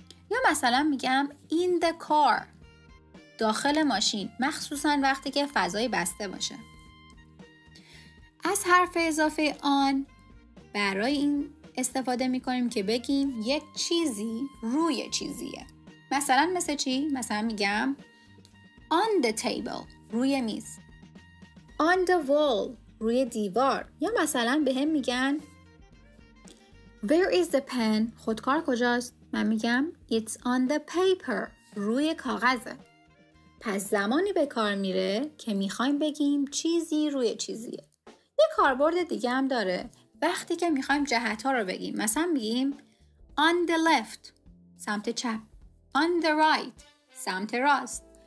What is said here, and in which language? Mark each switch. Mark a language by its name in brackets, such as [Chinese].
[Persian] یا مثلا میگم [English] in the car، [Persian] داخل ماشین، مخصوصا وقتی که فضای بسته باشه. از حرف اضافه آن برای این استفاده میکنیم که بگیم یک چیزی روی چیزیه. مثلا مثل چی؟ مثلا میگم [English] on the table، [Persian] روی میز. [English] on the wall، [Persian] روی دیوار. یا مثلا به هم میگن [English] where is the pen؟ [Persian] خودکار کجاست؟ من میگم [English] it's on the paper، [Persian] روی کاغذه. پس زمانی به کار میره که میخوایم بگیم چیزی روی چیزیه. یه کاربرد دیگه هم داره وقتی که میخوایم جهت‌ها رو بگیم. مثلا میگیم [English] on the left، [Persian] سمت چپ. [English] on the right، [Persian] سمت راست.